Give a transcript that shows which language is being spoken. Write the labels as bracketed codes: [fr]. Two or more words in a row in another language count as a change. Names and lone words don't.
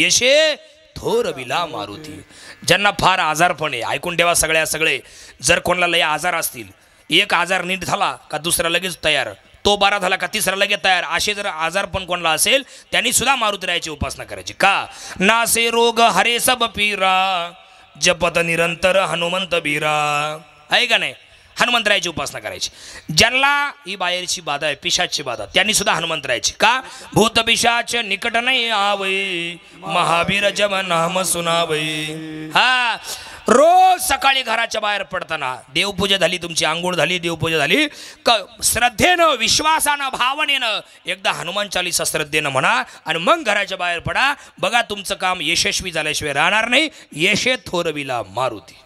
[mr] यशे थोरविला मारुती. ज्यांना फार आजारपण आहे, ऐकून ठेवा सगळे, जर कोणाला लय आजार असतील, एक आजार नीट झाला का दुसरा लगेच तयार, तो बरा झाला का तिसरा लगेच तयार, असे जर आजारपण कोणाला असेल त्यांनी सुद्धा मारुतीरायाची उपासना करायची. का? [hi] नासे रोग हरे सब पीरा जपत निरंतर हनुमंत बीरा. [mr] आहे का नाही? हनुमंतरायाची उपासना करायची. ज्यांना ही बाहेरची बाधा आहे, पिशाची बाधा, त्यांनी सुद्धा हनुमंतरायाची. का? [hi] भूत पिशाच निकट नाही आवई महावीर जब नाम सुनावई. [mr] हा, रोज सकाळी घराच्या बाहेर पडताना देवपूजा झाली, तुमची आंघोळ झाली, देवपूजा झाली, श्रद्धेनं, विश्वासानं, भावनेनं एकदा हनुमान चालीसा श्रद्धेनं म्हणा आणि मग घराच्या बाहेर पडा. बघा तुमचं काम यशस्वी झाल्याशिवाय राहणार नाही. यशे थोरविला मारुती.